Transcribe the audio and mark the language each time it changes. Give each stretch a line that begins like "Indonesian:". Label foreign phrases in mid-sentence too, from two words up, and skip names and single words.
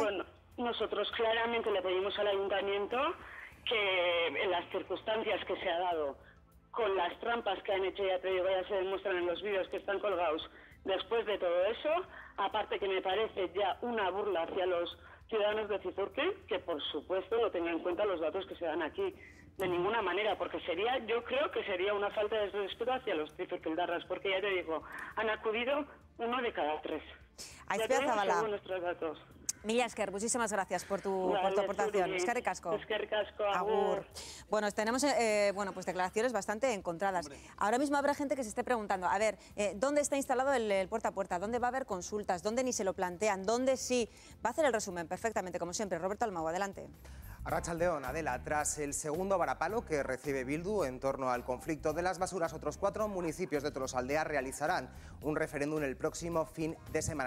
Spanish: Bueno, nosotros claramente le pedimos al ayuntamiento que en las circunstancias que se ha dado, con las trampas que han hecho, ya te digo, ya se demuestran en los vídeos que están colgados, después de todo eso, aparte que me parece ya una burla hacia los ciudadanos de Zizurkil, que por supuesto no tengan en cuenta los datos que se dan aquí, de ninguna manera, porque yo creo que sería una falta de respeto hacia los Zizurkildarras, porque ya te digo, han acudido 1 de cada 3. Aizpea Zabala. Nuestros datos.
Basque: Mila esker,
Spanish: muchísimas gracias por tu aportación.
Basque: Eskerrik asko. Eskerrik asko, agur.
Spanish: Bueno, tenemos pues declaraciones bastante encontradas. Hombre. Ahora mismo habrá gente que se esté preguntando, a ver, ¿dónde está instalado el puerta a puerta? ¿Dónde va a haber consultas? ¿Dónde ni se lo plantean? ¿Dónde sí? Va a hacer el resumen perfectamente, como siempre. Roberto Almau, adelante. Arratsaldeon, Adela, tras el segundo varapalo que recibe Bildu en torno al conflicto de las basuras, otros 4 municipios de Tolosaldea realizarán un referéndum el próximo fin de semana.